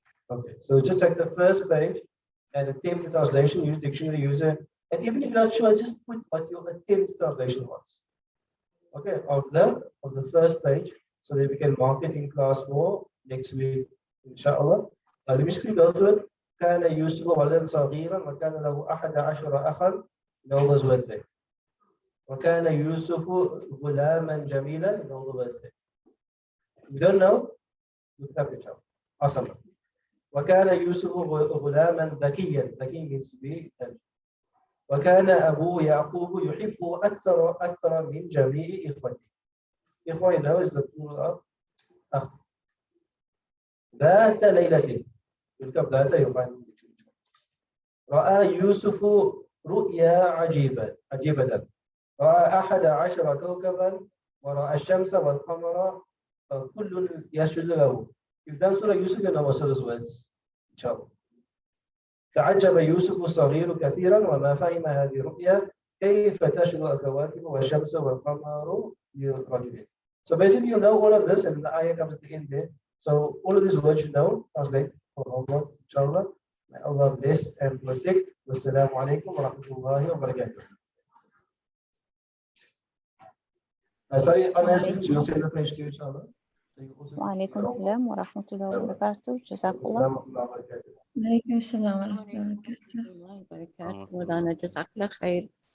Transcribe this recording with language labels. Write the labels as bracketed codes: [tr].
[en] Okay, so just take the first page and attempt the translation, use dictionary user, and even if you're not sure, just put what your attempt translation was. Okay, of the first page, so that we can mark it in class for next week, inshallah. Let me just go through it. [ar] كان يوسف ولدا صغيرا وكان له 11 أخا. [en] Know those words there. [ar] وكان يوسف غلاما جميلا. [en] Know the words there. You don't know? Look it up yourself. Awesome. [ar] وكان يوسف غلاما ذكيا. [en] ذكي means to be intelligent. [ar] وكان أبوه يعقوب يحبه أكثر من جميع إخوته. [en] إخوة you know is the plural of أخ. [ar] ذات ليلة. [en] Look up ذات you find it. [ar] رأى يوسف رؤيا عجيبة. رأى 11 كوكبا ورأى الشمس والقمر كل يسجد له. [en] You've done Surah Yusuf, you know most of those words. Inshallah. تعجب يوسف الصغير كثيرا وما فهم هذه الرؤيا كيف تشرق الكواكب والشمس والقمر لرجلين. So basically you know all of this and the ayah comes at the end there. So all of these words you know, translate for Allah, inshallah. May Allah bless and protect. [ar] Wassalamu alaikum wa rahmatullahi wa barakatuh. [en] Sorry, unanswered, you'll say the page too, inshallah. [ar] وعليكم السلام ورحمة الله وبركاته. جزاك الله. عليكم السلام ورحمة الله وبركاته. الله وبركاته. مولانا جزاك الله خير.